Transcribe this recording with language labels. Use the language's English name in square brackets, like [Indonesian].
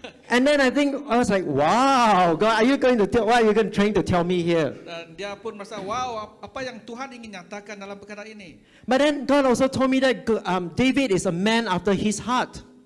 [English] And then I was like, wow, God, what are you trying to tell me here? [Malay] Dan dia pun merasa, wow, apa yang Tuhan ingin nyatakan dalam perkara ini. [English] But then God also told me that David is a man after his heart.